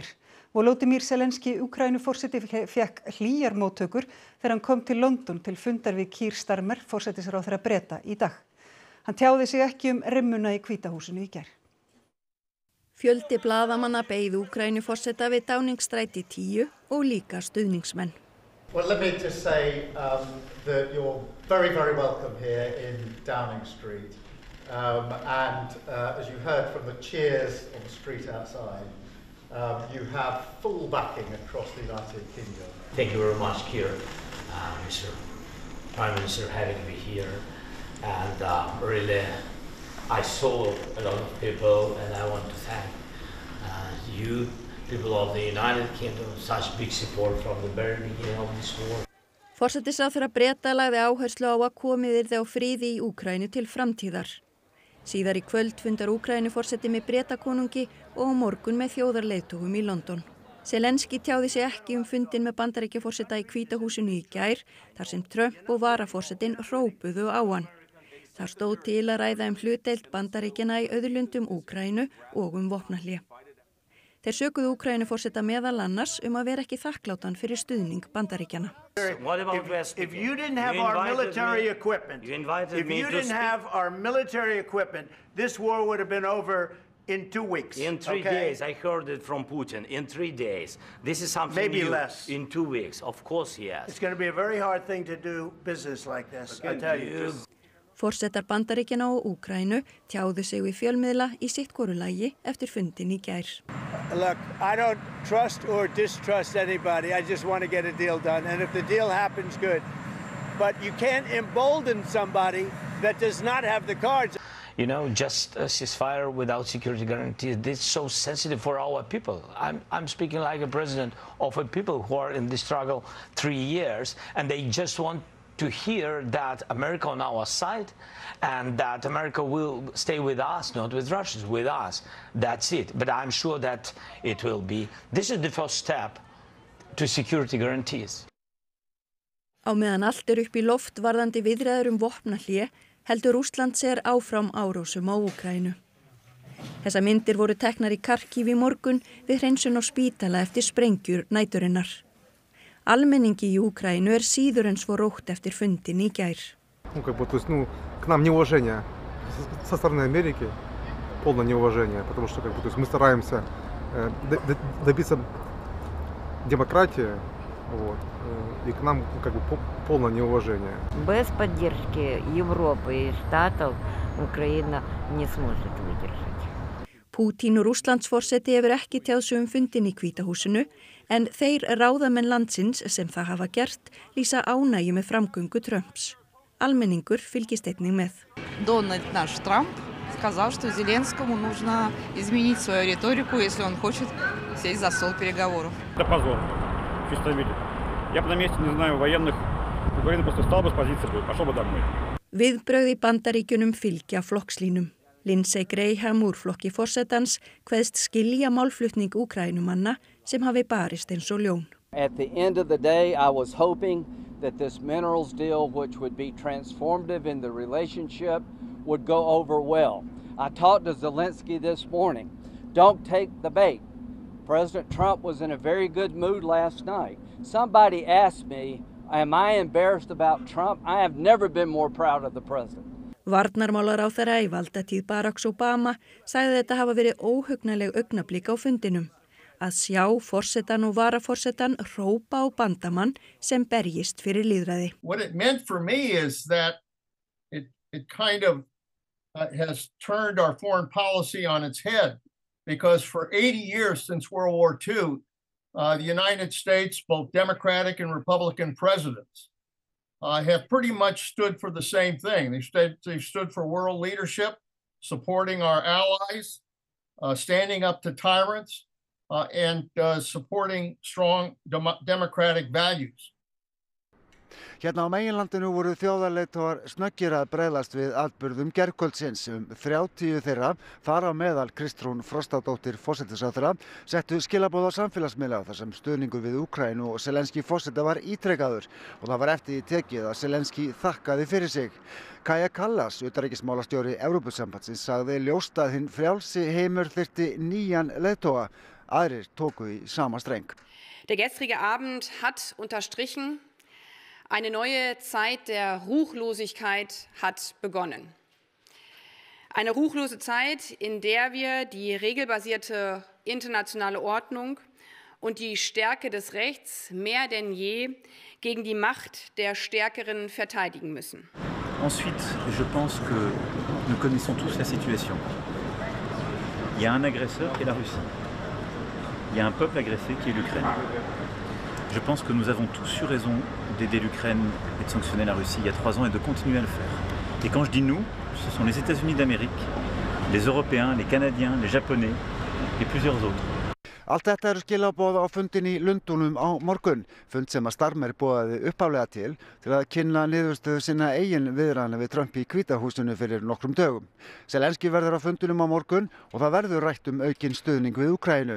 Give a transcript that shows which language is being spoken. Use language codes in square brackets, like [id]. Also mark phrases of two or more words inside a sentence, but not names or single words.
[is] Volodymyr Zelenskí Úkraínuforseti fékk hlýjar móttökur þegar hann kom til London til fundar við Keir Starmer, forsætisráðherra Breta, í dag. Hann tjáði sig ekki rimmuna í Hvíta húsinu í gær. Fjöldi blaðamanna beið Úkraínuforseta við Downingstræti 10 og líka stuðningsmenn. [en] Well, let me just say that you're very, very welcome here in Downing Street. As you heard from the cheers on the street outside, you have full backing across the United Kingdom. Thank you very much, Keir, Mr. Prime Minister, having me here. And really, I saw a lot of people, and I want to thank you. People of the United Kingdom, such big support from the very beginning of this war. [is] Forsætisráðherra Breta lagði áherslu á að komið yrði á friði í Úkraínu til framtíðar. Síðar í kvöld fundar Úkraínuforseti með Bretakonungi og á morgun með þjóðarleiðtogum í London. Zelenskí tjáði sig ekki fundinn með Bandaríkjaforseta í Hvíta húsinu í gær, þar sem Trump og varaforsetinn hrópuðu á hann. Þar stóð til að ræða hlutdeild Bandaríkjanna í auðlundum Úkraínu og vopnahlé. Þeir sökuðu Úkraínuforseta meðal annars að vera ekki þakklátan fyrir stuðning Bandaríkjanna. [en] If you didn't have our military equipment, this war would have been over in 2 weeks. In 3 days, I heard it from Putin. In 3 days, this is something maybe new. Less. In 2 weeks, of course, yes. It's going to be a very hard thing to do business like this. I tell you. [is] Forsetar Bandaríkjanna og Úkraínu tjáðu sig við fjölmiðla í sitt hvoru lagi eftir fundinn í gær. [en] Look, I don't trust or distrust anybody. I just want to get a deal done. And if the deal happens, good. But you can't embolden somebody that does not have the cards. You know, just a ceasefire without security guarantees, this is so sensitive for our people. I'm speaking like a president of a people who are in this struggle 3 years, and they just want to hear that America on our side and that America will stay with us, not with Russians, with us. That's it. But I'm sure that it will be. This is the first step to security guarantees. [is] Á meðan allt upp í loft varðandi viðræður vopnahlé, heldur Rússland sér áfram árásum á Úkraínu. Þessar myndir voru teknar í Kharkiv í morgun við hreinsun á spítala eftir sprengjur næturinnar. Almenningi í Úkraínu síður en svo rótt eftir fundinn í gær. [ru] К нам неуважение со стороны Америки, полное неуважение, потому что мы стараемся добиться демократии, и к нам полное неуважение. Без поддержки Европы и Штатов Украина не сможет выдержать. [is] Pútín og Rússlandsforseti hefur ekki tjáð sig fundinn í Hvíta húsinu, en þeir ráðamenn landsins sem það hafa gert lýsa ánægju með framgöngu Trumps. Almenningur fylgist einnig með. [ru] Donald наш Трамп сказал, что Зеленскому нужно изменить свою риторику, если он хочет сесть за стол переговоров. Это позор, в чистом виде. Я бы на месте, не знаю, военных, Украина просто встал бы с позиции, пошел бы домой. [is] Viðbrögð í Bandaríkjunum fylgja flokkslínum. Lindsey Graham úr flokki forsetans kveðst skilja málflutning Úkraínumanna sem hafi barist eins og ljón. [en] At the end of the day, I was hoping that this minerals deal, which would be transformative in the relationship, would go over well. I talked to Zelensky this morning. Don't take the bait. President Trump was in a very good mood last night. Somebody asked me, am I embarrassed about Trump? I have never been more proud of the president. [is] Varnarmálaráðherra í valdatíð Baracks Obama sagði þetta hafa verið óhugnaleg augnablik á fundinum. Að sjá forsetan og varaforsetan hrópa á bandamann sem berjist fyrir lýðræði. [en] What it meant for me is that it kind of has turned our foreign policy on its head, because for 80 years since World War II, the United States, both Democratic and Republican presidents, have pretty much stood for the same thing. They've stood for world leadership, supporting our allies, standing up to tyrants, and supporting strong democratic values. [is] Hérna á meginlandinu voru þjóðarleiðtogar snöggir að bregðast við atburðum gærkvöldsins. 30 þeirra, þar á meðal Kristrún Frostadóttir forsætisráðherra, settu skilaboð á samfélagsmiðla þar sem stuðningur við Úkraínu og Zelenský forseta var ítrekaður og það var eftir því tekið að Zelenský þakkaði fyrir sig. Kaja Kallas, utanríkismálastjóri Evrópusambandsins, sagði ljóst að hinn frjálsi heimur þyrfti nýjan leiðtoga. Aðrir tóku í sama streng. [de] Der gestrige Abend hat unterstrichen, eine neue Zeit der Ruchlosigkeit hat begonnen. Eine ruchlose Zeit, in der wir die regelbasierte internationale Ordnung und die Stärke des Rechts mehr denn je gegen die Macht der Stärkeren verteidigen müssen. [fr] Ensuite, je pense que nous connaissons tous la situation. Il y a un agresseur qui est la Russie. Il y a un peuple agressé qui est l'Ukraine. Je pense que nous avons tous eu raison d'aider l'Ukraine et de sanctionner la Russie il y a 3 ans et de continuer à le faire. Et quand je dis nous, ce sont les États-Unis d'Amérique, les Européens, les Canadiens, les Japonais et plusieurs autres. [is] Allt þetta eru skilaboð á fundin í Lundúnum á morgun, fund sem að Starmer boðaði upphaflega til að kynna niðurstöðu sinna eigin viðræðna við Trump í Hvíta húsinu fyrir nokkrum dögum. Zelenský verður á fundinum á morgun og það verður rætt aukinn stuðning við Úkraínu.